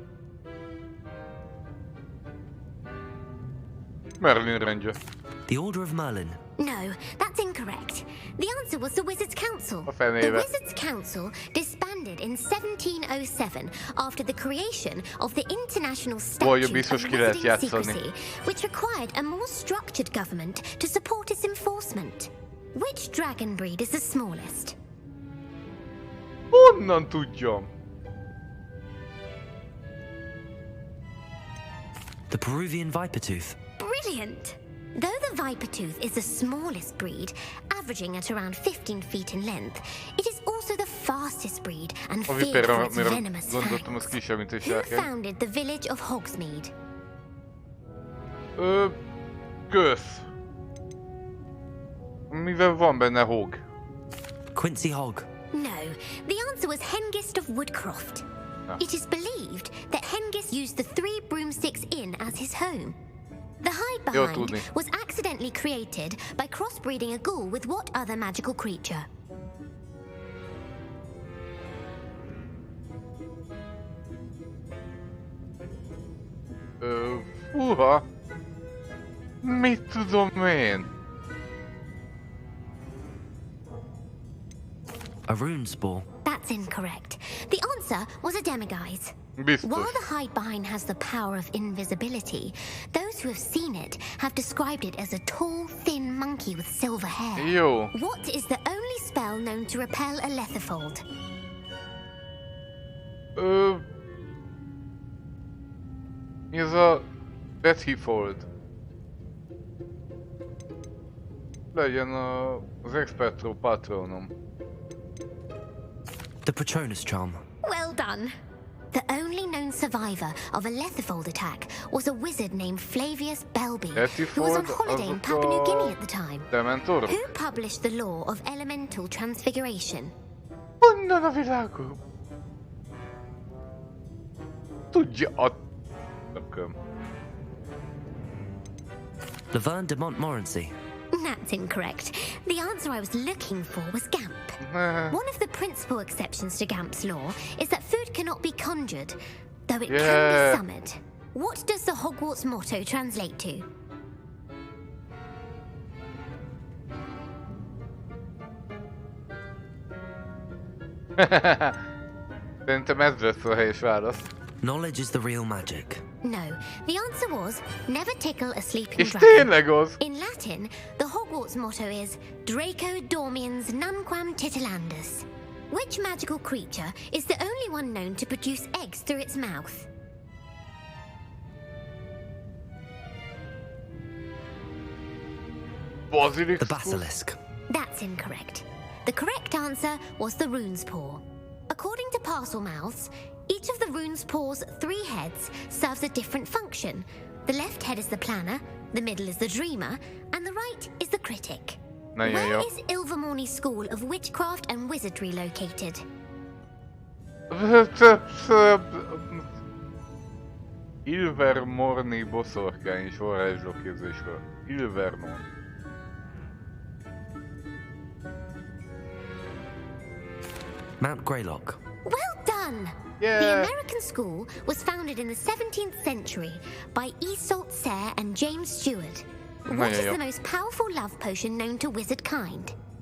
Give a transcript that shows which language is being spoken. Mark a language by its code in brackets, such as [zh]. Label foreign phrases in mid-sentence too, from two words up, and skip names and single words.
[hu] Merlin rendje. [en] The Order of Merlin. No, that's incorrect. The answer was the Wizards' Council. [hu] A fenébe. [en] The Wizards' Council disbanded in 1707 after the creation of the International [hu] Vagy [en] Statute [hu] biztos [en] of [hu] ki lehet [en] Wizarding [hu] játszani. [en] Secrecy, which required a more structured government to support its enforcement. Which dragon breed is the smallest? [hu] Honnan tudjam? [en] The Peruvian Vipertooth. Brilliant! Though the Vipertooth is the smallest breed, averaging at around 15 feet in length, it is also the fastest breed and [hu] A [en] feared [hu] viperra, [en] for its [hu] mire [en] venomous [hu] gondoltam, az [en] fangs. [hu] kisebb, mint egy [en] Who [hu] sárkány. [en] founded the village of Hogsmeade? [hu] Kösz. Mivel van benne hog? [en] Quincy Hogg. No, the answer was Hengist of Woodcroft. Ah. It is believed that Hengist used the 3 Broomsticks Inn as his home. The hide [hu] Jó [en] behind [hu] tudni. [en] was accidentally created by crossbreeding a ghoul with what other magical creature? [hu] Fúha. Mit tudom én? [en] A rune spore. That's incorrect. The answer was a demiguise. [hu] Biztos. [en] While the hide behind has the power of invisibility, those who have seen it have described it as a tall, thin monkey with silver hair. [hu] Jó. [en] What is the only spell known to repel a letherfold? [hu] Mi ez a Deathfold? Legyen az Expectro Patronom. [en] The Patronus charm. Well done. The only known survivor of a letherfold attack was a wizard named Flavius Belby, who was on holiday in Papua New Guinea at the time. [hu] Dementorok? [en] Who published the law of elemental transfiguration? [hu] Honnan a világon? Tudja a... Tököm. [en] Laverne de Montmorency. That's incorrect. The answer I was looking for was Gamp. One of the principal exceptions to Gamp's law is that food cannot be conjured, though it can be summoned. What does the Hogwarts motto translate to? [hu] Szerintem ez lesz a helyes válasz. [en] Knowledge is the real magic. No, the answer was never tickle a sleeping [hu] És [en] dragon. [hu] tényleg az! [en] In Latin, the Hogwarts motto is [la] Draco Dormiens Nunquam Titilandus. [en] Which magical creature is the only one known to produce eggs through its mouth? Basilisk. The basilisk. That's incorrect. The correct answer was the rune's paw. According to Parselmouths, each of the rune's paw's 3 heads serves a different function. The left head is the planner, the middle is the dreamer, and the right is the critic. Where is Ilvermorny School of Witchcraft and Wizardry located? [hu] Ilvermorny boszorkány és varázslóképzésről. Ilvermorny. [en] Mount Greylock. Well done! Yeah. The American school was founded in the 17th century by Iseult Sayre and James Stewart. What is the most powerful love potion known to wizard kind?